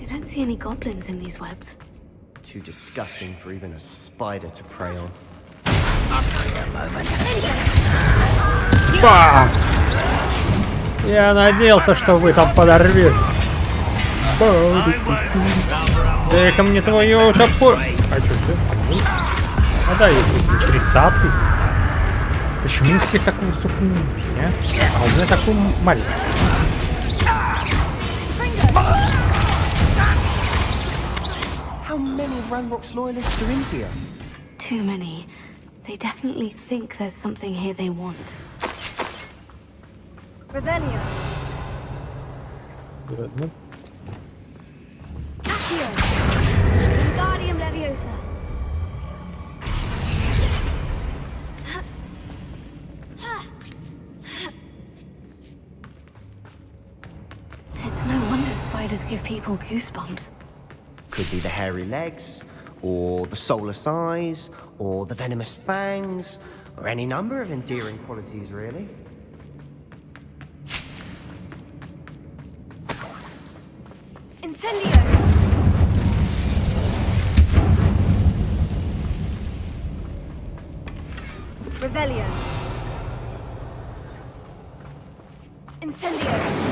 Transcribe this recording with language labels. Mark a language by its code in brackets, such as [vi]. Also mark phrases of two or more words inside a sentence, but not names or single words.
[en] see any goblins in these webs. Too disgusting for even a spider to prey on. [ru] Ба! Я надеялся, что вы там подорвете. Дай-ка мне твою топор. А что, все что ли? А да, я 30-й. Почему у всех такой высокий уровень, а? А у меня такой маленький. [en] How many Ranrock's loyalists are in here? Too many. They definitely think there's something here they want. Revelio. [ru] Ладно. [en] Accio. Wingardium Leviosa. It's no wonder spiders give people goosebumps. Could be the hairy legs, or the soulless eyes, or the venomous fangs, or any number of endearing qualities, really. Incendio. Revelio. Incendio.